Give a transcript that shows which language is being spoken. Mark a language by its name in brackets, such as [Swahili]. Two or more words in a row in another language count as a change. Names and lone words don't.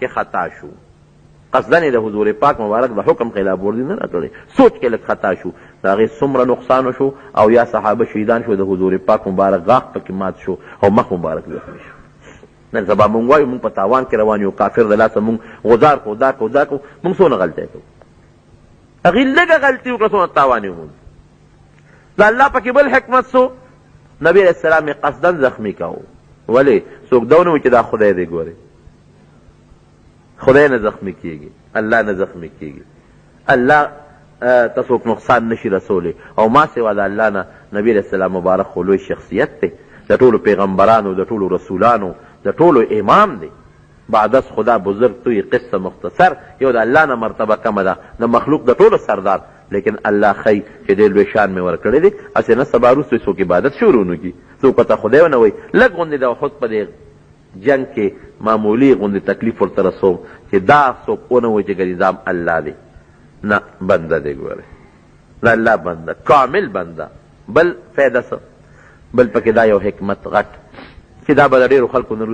[Pashto] خطا شو قصدن د حضور پاک مبارک د حکم خلاف ورزي نه راکړی سوچ کې لږ خطا شو د هغې څومره نقصان شو او یا صحابه شهیدان شو د حضور پاک مبارک غاښ پکې مات شو او مخ مبارک زخمي شو نن سبا مونږ وایو مونږ په تاوان کې روان یو کافر د لاسه مونږ غزار کو دا کو دا کو مونږ څونه غلطی کوو هغې لږه غلطي وکړه څونه تاوان یې وموند د الله پکې بل حکمت سو نبی علیه السلام یې قصدن زخمي کوو ولې څوک دا ونه وي چې دا خدای دی ګورې خدای نه زخمي کېږي الله نه زخمي کېږي الله ته څوک نقصان نشي رسولی او ما سوا د الله نه نبی علیه السلام مبارک خو لوی شخصیت دی د ټولو پیغمبرانو د ټولو رسولانو د ټولو امام دی [Persian] بعد از خدا بزرگ توی قصه مختصر [Pashto] یو د الله نه مرتبه کمه ده د مخلوق د ټولو سردار لیکن الله خی چې ډېر لوی شان مې ورکړی دی هسې نه سبا وروسته څوک عبادت شروع نه کړي څوک ورته خدای ونه وایي لږ غوندې د احد په دې جنگ کې معمولي غوندې تکلیف ورته رسوم چې دا څوک ونه وایي چې نظام الله دی نه بنده دی ګورې د الله بنده کامل بنده بل فایده څه بل پکې دا یو حکمت غټ چې دا به د ډېرو خلکو نه